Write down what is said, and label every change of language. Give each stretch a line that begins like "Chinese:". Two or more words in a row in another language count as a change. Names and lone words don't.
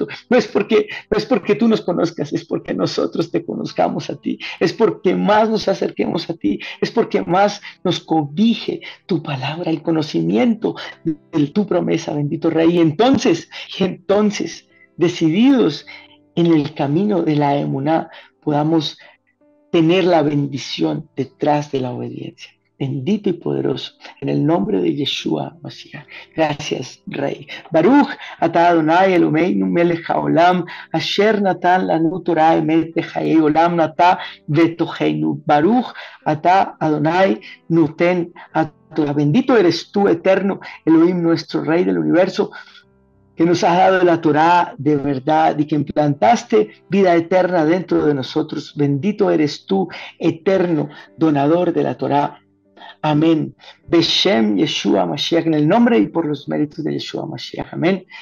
Spanish: No es porque tú nos conozcas, es porque nosotros te conozcamos a ti, es porque más nos acerquemos a ti, es porque más nos cobije tu palabra, el conocimiento de tu promesa, bendito Rey. Y entonces, decididos en el camino de la emuná, podamos tener la bendición detrás de la obediencia. Bendito y poderoso, en el nombre de
Hebrew: ישוע משיח.
Spanish: Gracias, Rey.
Hebrew: ברוך אתה אדוני אלוהינו מלך העולם אשר נתן לנו תורה אמת בחיי עולם נטע בתוכנו. ברוך אתה אדוני נותן התורה.
Spanish: Bendito eres tú, eterno Elohim, nuestro Rey del universo, que nos has dado la Torá de verdad y que implantaste vida eterna dentro de nosotros. Bendito eres tú, eterno donador de la Torá. Amén.
Hebrew: בשם ישוע משיח,
Spanish: en el nombre y por los méritos de
Hebrew: ישוע משיח.